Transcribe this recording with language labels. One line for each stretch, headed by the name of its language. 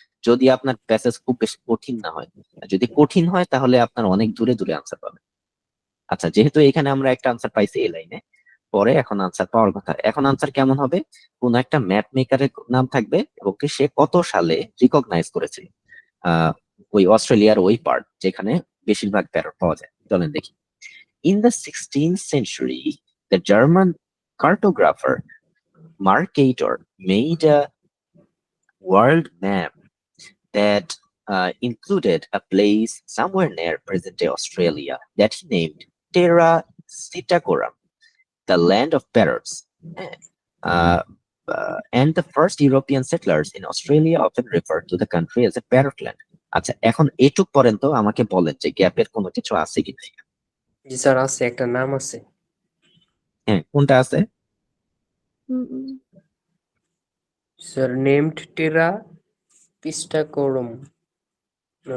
Bangla: যদি আপনার প্যাসেজ খুব বেশি কঠিন না হয়। আর যদি কঠিন হয় তাহলে আপনার অনেক দূরে দূরে আনসার পাবেন। আচ্ছা, যেহেতু এখানে আমরা একটা আনসার পাইছি এই লাইনে, পরে এখন আনসার পাওয়ার কথা। এখন আনসার কেমন হবে? কোন একটা ম্যাপ মেকারের নাম থাকবে এবং কি সে কত সালে রিকগনাইজ করেছিল আহ ওই অস্ট্রেলিয়ার ওই পার্ট যেখানে বেশিরভাগ প্যারট পাওয়া যায়। চলেন দেখি।
English: In the 16th century, the German cartographer Mercator made a world map that included a place somewhere near present-day Australia that he named Terra Sitacoram, the land of parrots. Uh, and the first European settlers in Australia often referred to the country as a parrot land.
Bangla: আচ্ছা, এখন এইটুক পর্যন্ত আমাকে বলেন যে গ্যাপের কোনো কিছু আছে কি নাই? জি স্যার, আছে, একটা নাম আছে। হ্যাঁ, কোনটা আছে? স্যার নেমড টেরা পিস্টাকোরম, না